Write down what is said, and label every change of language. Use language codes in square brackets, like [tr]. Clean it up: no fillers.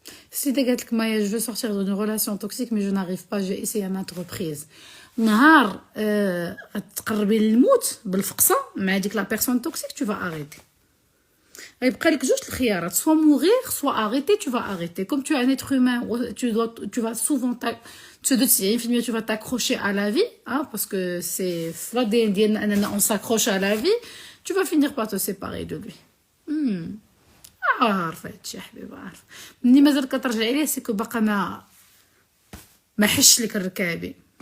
[fr] Si t'as dit que Maya, je veux sortir d'une relation toxique, mais je n'arrive pas, j'ai essayé à maintes reprises. [ar] نهار تقربي للموت بالفقصه مع ديك [fr] لا بيرسون توكسيك tu vas arrêter. [ar] غيبقى لك جوج الخيارات، [fr] soit mourir soit arrêter. Tu vas arrêter. Comme tu es un être humain, tu vas souvent tu vas t'accrocher à la vie, hein, parce que c'est on s'accroche à la vie. Tu vas finir par te séparer de lui. [ar] عارفه هادشي حبيبه، عارفه مني مازال كترجعي ليه سيكو باقا ما حش لك الركابي.